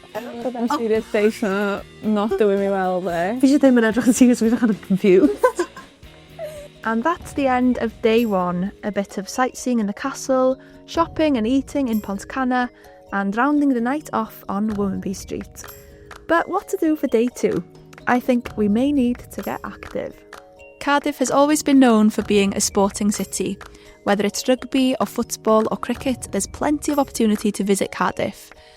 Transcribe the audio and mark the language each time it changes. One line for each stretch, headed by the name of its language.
English: But then serious face not doing me well there.
Welsh: Fi eisiau ddim yn edrych yn serious, fi'n
English: kind of confused. And that's the end of day one. A bit of sightseeing in the castle, shopping and eating in Pontcanna, and rounding the night off on Womanby Street. But what to do for day two? I think we may need to get active. Cardiff has always been known for being a sporting city. Whether it's rugby or football or cricket, there's plenty of opportunity to visit Cardiff.